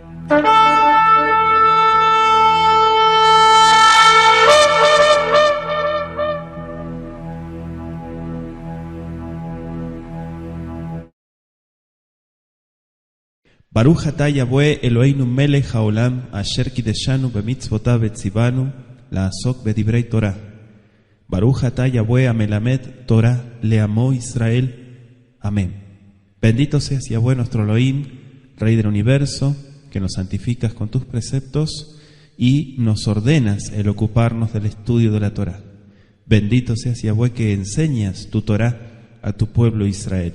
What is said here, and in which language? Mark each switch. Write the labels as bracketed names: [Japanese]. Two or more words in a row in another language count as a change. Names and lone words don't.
[Hebrew] ברוך אתה יהוה אלוהינו מלך העולם אשר קדשנו במצוותיו וציוונו לעסוק בדברי תורה. ברוך אתה יהוה המלמד תורה לעמו ישראל. [Spanish] Amén. Bendito seas Yahweh nuestro Elohim, Rey del universo, que nos santificas con tus preceptos y nos ordenas el ocuparnos del estudio de la Torah. Bendito seas Yahweh que enseñas tu Torah a tu pueblo Israel.